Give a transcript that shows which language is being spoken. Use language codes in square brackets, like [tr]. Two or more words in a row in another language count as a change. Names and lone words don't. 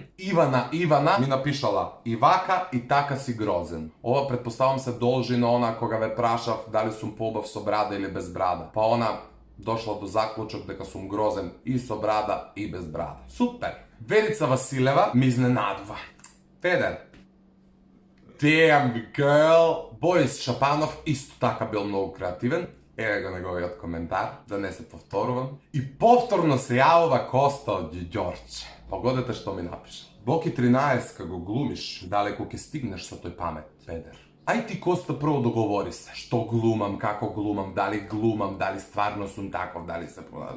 [mk] Ивана ми напишала: Ивака и така си грозен. Ова претпостављам се должи на она кога ве прашав да ли сум побав со брада или без брада. Па она дошла до заклучак дека сум грозен и со брада и без брада. Super. Верица Василева ми изненадва. Peder. [en] Damn girl. [mk] Борис Шапанов исто така бил многу креативен. Еве го неговиот коментар, да не се повторувам. И повторно се јавува Коста од Ѓорче. Погодете што ми напишал. Боки 13, како глумиш, далеко ќе стигнеш со тој памет, педер. Ај ти, Коста, прво договори се, што глумам, како глумам, дали стварно сум таков, дали се продадам.